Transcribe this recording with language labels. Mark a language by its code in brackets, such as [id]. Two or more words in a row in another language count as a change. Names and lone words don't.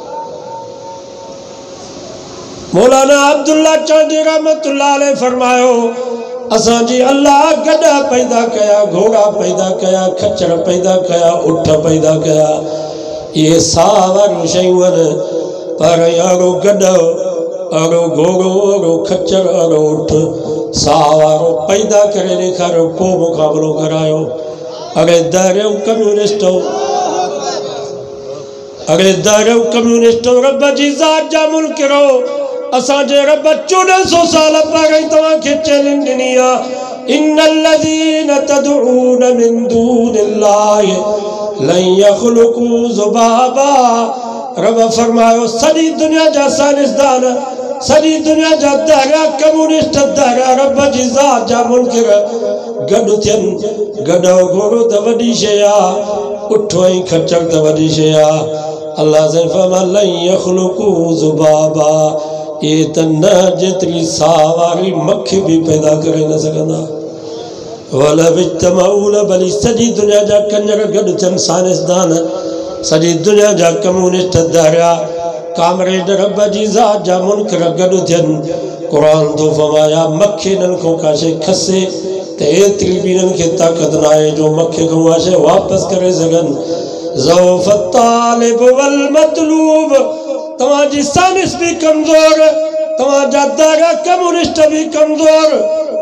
[sd] मौलाना अब्दुल्ला चांडी [ar] رحمة الله عليه [sd] फरमायो असांजी अल्लाह गॾा पैदा कया, घोड़ा पैदा कया, खच्चर पैदा कया, उठ पैदा कया, ये साह वारियूं शयूं आहिनि। पर अहिड़ो गॾ, अहिड़ो घोड़ो, अहिड़ो खच्चर, अहिड़ो उठ साह वारो पैदा करे ॾेखारियो, पोइ मुक़ाबिलो करायो। अरे दरियो कम्यूनिस्ट, अरे दरियो कम्यूनिस्ट, रब जी ज़ात जा मुनकिर हो। असांजे रब 1400 साल पहिरीं तव्हांखे चैलेंज ॾिनी आहे, [ar] إن الذين تدعون من دون الله لن يخلقوا ذبابا. [sd] रब फरमायो सॼी दुनिया जा साइंसदान, सॼी दुनिया जा दायरा कम्यूनिस्ट दायरा रब जी ज़ात जा मुनकिर गॾु थियनि। गॾो घोड़ो त वॾी शइ आहे, उठो ऐं खच्चर त वॾी शइ आहे। अल्लाह से फरमाया [ar] لن يخلقوا ذبابا, [sd] ये त न जेतिरी साह वारी मक्खी भी पैदा करे न सघंदा। [ar] ولو اجتمعوا, [sd] भली सॼी दुनिया जा कंजर गॾु थियनि, साइंसदान, सॼी दुनिया जा कम्यूनिस्ट दायरा, कामरेड रब जी ज़ात जा मुनकिर गॾु थियनि। क़ुरान तो फरमाया मक्खी इन्हनि खां का शइ खसे त एतिरी बि इन्हनि खे ताक़त न आहे जो मक्खी खां उहा शइ वापसि करे सघनि। [ar] ضعف الطالب والمطلوب, [sd] तव्हांजी साइंस भी कमज़ोर, तव्हांजा दायरा कम्यूनिस्ट भी कमज़ोर।